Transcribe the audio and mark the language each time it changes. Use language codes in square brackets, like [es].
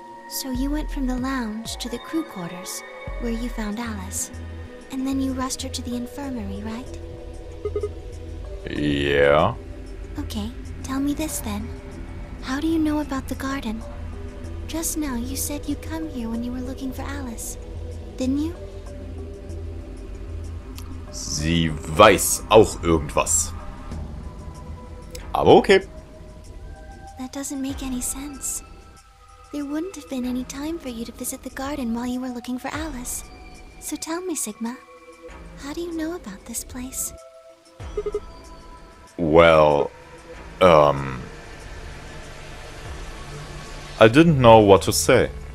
[en] So you went from the lounge to the crew quarters, where you found Alice. And then you rushed her to the infirmary, right? Yeah. Okay, tell me this then. How do you know about the garden? Just now you said you'd come here when you were looking for Alice. Didn't you? [de] Sie weiß auch irgendwas. Aber okay. [en] That doesn't make any sense. There wouldn't have been any time for you to visit the garden while you were looking for Alice. So tell me, Sigma, how do you know about this place? Well, I didn't know what to say.